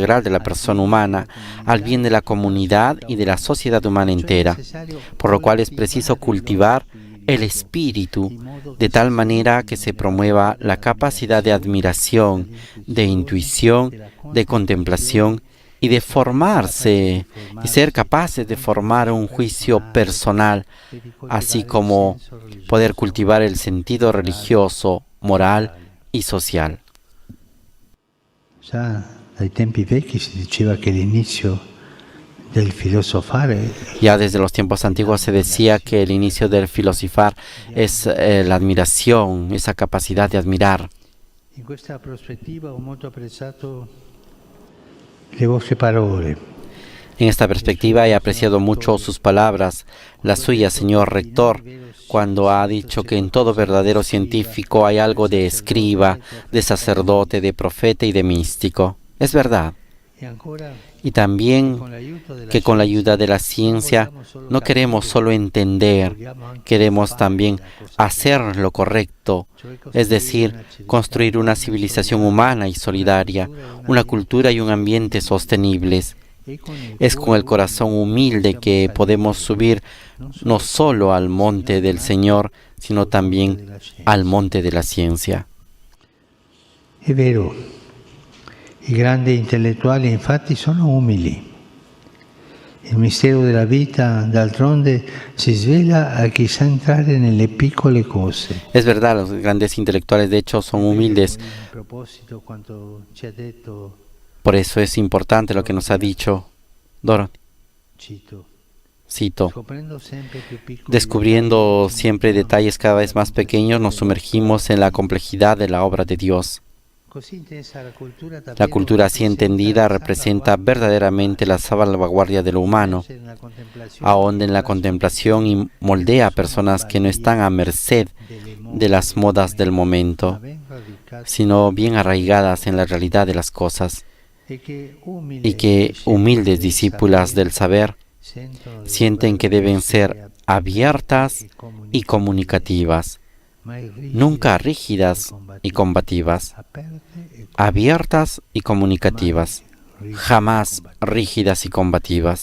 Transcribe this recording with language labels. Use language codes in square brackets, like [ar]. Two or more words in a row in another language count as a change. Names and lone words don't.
[es] de la persona humana, al bien de la comunidad y de la sociedad humana entera, por lo cual es preciso cultivar el espíritu, de tal manera que se promueva la capacidad de admiración, de intuición, de contemplación y de formarse y ser capaces de formar un juicio personal, así como poder cultivar el sentido religioso, moral y social. [it] Già dai tempi vecchi si diceva che l'inizio del filosofare [es] Ya desde los tiempos antiguos se decía que el inicio del filosofar es la admiración, esa capacidad de admirar. [it] in questa prospettiva ho molto apprezzato le vostre parole. [es] En esta perspectiva he apreciado mucho sus palabras, la suya, señor rector, cuando ha dicho que en todo verdadero científico hay algo de escriba, de sacerdote, de profeta y de místico. Es verdad. [it] E ancora [es] Y también que con la ayuda de la ciencia no queremos solo entender, queremos también hacer lo correcto, es decir, construir una civilización humana y solidaria, una cultura y un ambiente sostenibles. Es con el corazón humilde que podemos subir no solo al monte del Señor, sino también al monte de la ciencia. [it] È vero, i grandi intellettuali infatti sono umili. Il mistero della vita, d'altronde, si svela a chi sa entrare nelle piccole cose. [es] Es verdad, los grandes intelectuales de hecho son humildes. [it] A proposito, quanto ci ha detto, [es] Por eso es importante lo que nos ha dicho Dorothy. [it] Cito, scoprendo sempre più piccoli [es] descubriendo siempre detalles cada vez más pequeños, nos sumergimos en la complejidad de la obra de Dios. [it] così intesa [es] La cultura así entendida representa verdaderamente la salvaguardia de lo humano, ahonda en la contemplación y moldea a personas que no están a merced de las modas del momento, sino bien arraigadas en la realidad de las cosas, y que humildes discípulas del saber sienten que deben ser abiertas y comunicativas, nunca rígidas y combativas, abiertas y comunicativas, jamás rígidas y combativas.